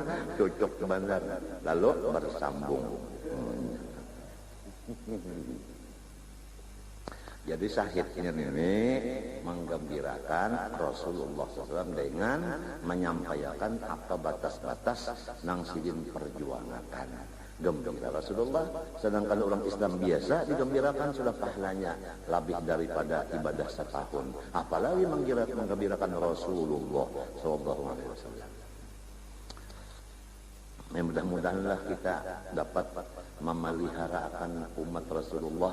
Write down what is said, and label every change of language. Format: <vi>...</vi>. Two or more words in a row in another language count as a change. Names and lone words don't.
<bjn>Cocok ke bandar. Lalu bersambung. Jadi syahidnya ini menggembirakan Rasulullah SAW dengan menyampaikan apa batas-batas nang sidin perjuangan.</bjn> <id>Gembira Rasulullah, sedangkan orang Islam biasa digembirakan sudah pahalanya lebih daripada ibadah setahun. Apalagi menggembirakan Rasulullah SAW. Mudah-mudahanlah kita dapat memeliharakan umat Rasulullah.</id>